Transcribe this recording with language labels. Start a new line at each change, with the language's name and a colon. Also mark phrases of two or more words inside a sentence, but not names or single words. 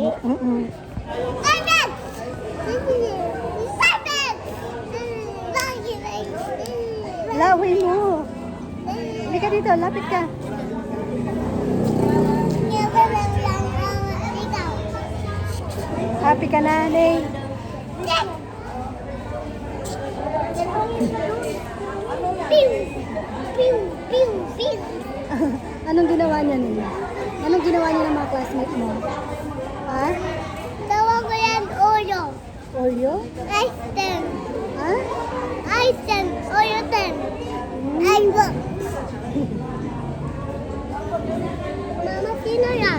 English: Seven! Seven!
Filipino: Laway mo. Hindi ka dito, lapit ka. Happy ka na, Nene? Pew! Pew! Pew! Pew! Anong ginawa niya nila? Anong ginawa niya ng mga classmates mo? Ha? Tawag ko yan, Oreo. Oreo?
English: Ice 10.
Filipino: Ha?
English: Ice 10. Oreo 10. Ay, look.
Filipino: Mama, sino yan?